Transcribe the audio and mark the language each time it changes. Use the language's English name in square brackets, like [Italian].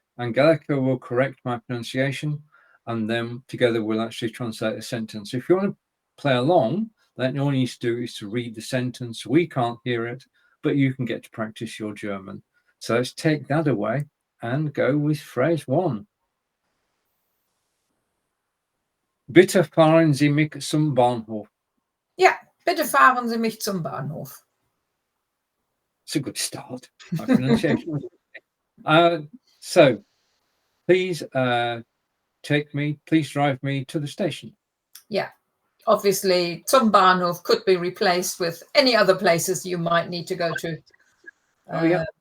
[English] Angelika will correct my pronunciation, and then together we'll actually translate the sentence. If you want to play along, then all you need to do is to read the sentence. We can't hear it, but you can get to practice your German. So let's take that away and go with phrase 1. [German] Bitte fahren Sie mich zum Bahnhof. Yeah, bitte fahren Sie mich zum Bahnhof. [English] It's a good start. My pronunciation was so please please drive me to the station. Yeah, obviously [German] zum Bahnhof [English] could be replaced with any other places you might need to go to.